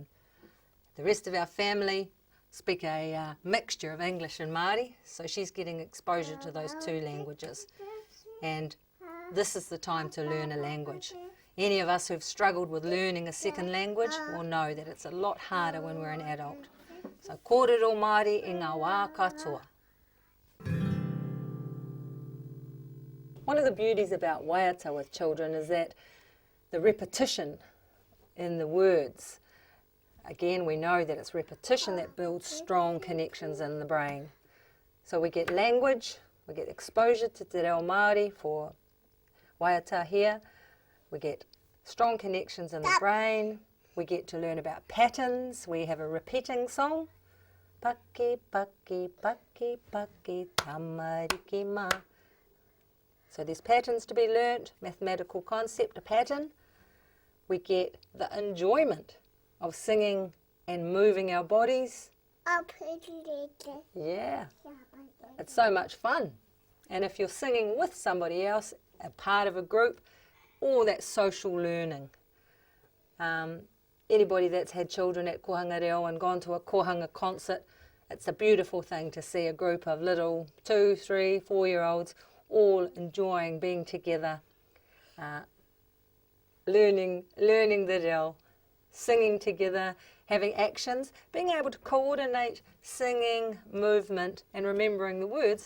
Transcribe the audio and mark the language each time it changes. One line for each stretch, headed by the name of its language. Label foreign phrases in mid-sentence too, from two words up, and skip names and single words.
English: The rest of our family speak a mixture of English and Māori, so she's getting exposure to those two languages. And this is the time to learn a language. Any of us who've struggled with learning a second language will know that it's a lot harder when we're an adult.
Māori: So kōrero Māori i ngā wā katoa.
English: One of the beauties about WAIATA with children is that the repetition in the words. Again, we know that it's repetition that builds strong connections in the brain. So we get language, we get exposure to
Māori: te reo Māori
English: for WAIATA here, we get strong connections in the brain, we get to learn about patterns, we have a repeating song.
Māori: Paki, paki, paki, paki, tamariki ma.
English: So there's patterns to be learnt, mathematical concept, a pattern. We get the enjoyment of singing and moving our bodies. Yeah, it's so much fun. And if you're singing with somebody else, a part of a group, all that social learning. Anybody that's had children at
Māori: kohanga reo
English: and gone to a kohanga concert, it's a beautiful thing to see a group of little 2, 3, 4-year-olds all enjoying being together, learning the reo, singing together, having actions, being able to coordinate singing, movement and remembering the words.